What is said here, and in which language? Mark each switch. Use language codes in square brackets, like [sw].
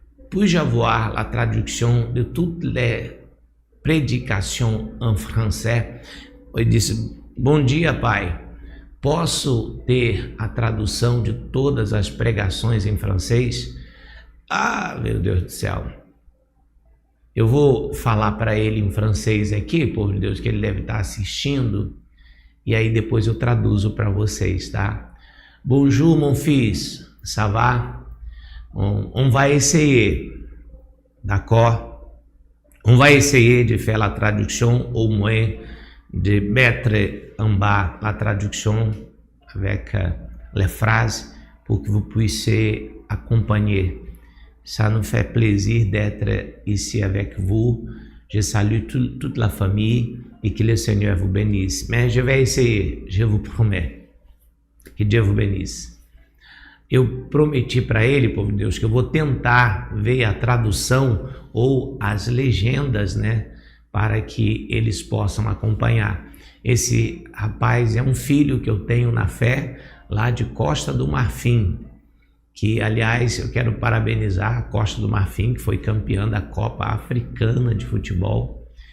[fr] Puis-je avoir la traduction de toutes les prédications en français? [pt] Ele disse: bom dia, pai. Posso ter a tradução de todas as pregações em francês? Ah, meu Deus do céu. Eu vou falar para ele em francês aqui, povo de Deus, que ele deve estar assistindo, e aí depois eu traduzo para vocês, tá? [fr] Bonjour, mon fils, ça va? On va essayer, d'accord? On va essayer de faire la traduction, au moins de mettre en bas la traduction avec les phrases pour que vous puissiez accompagner. Ça nous fait plaisir d'être ici avec vous. Je salue toute la famille et que le Seigneur vous bénisse. Mais je vais essayer, je vous promets. Que Dieu vous bénisse. [pt] Eu prometi para ele, povo de Deus, que eu vou tentar ver a tradução ou as legendas, né, para que eles possam acompanhar. Esse rapaz é um filho que eu tenho na fé lá de Costa do Marfim, que, aliás, eu quero parabenizar a Costa do Marfim, que foi campeã da Copa Africana de Futebol.